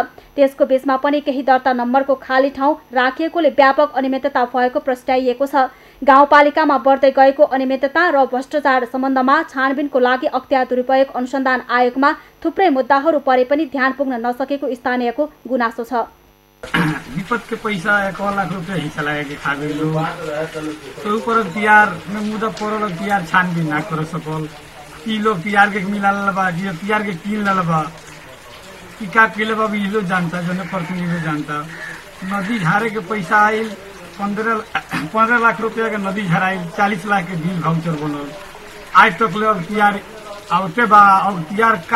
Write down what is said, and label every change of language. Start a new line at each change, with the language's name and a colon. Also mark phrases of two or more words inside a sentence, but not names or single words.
Nepali: त्यसको बीचमा पनि केही दर्ता नम्बरको खाली ठाउँ राखिएकोले व्यापक अनियमितता भएको प्रस्ट्याइएको छ। गाउँपालिकामा बढ्दै गएको अनियमितता र भ्रष्टाचार सम्बन्धमा छानबिनको लागि अख्तियार दुरुपयोग अनुसन्धान आयोगमा थुप्रै मुद्दाहरू परे पनि ध्यान पुग्न नसकेको स्थानीयको गुनासो छ।
Bhojpuri: विपद के पैसा 1 लाख रुपया हिस्सा लगा के खाबिलो तो ऊपर पीआर में मुद्दा पड़ल पीआर छानबीन ना कर सकल की लोग पीआर के मिला लबा जे पीआर के किन लबा की का केले बा भी लोग जानता जो प्रतिनिधि जानता नदी झारे के पैसा आइल 15 लाख रुपया के नदी झराइल 40 लाख के बिल भाउचर बनल आज तक ले अब पीआर आवते बा अब पीआर का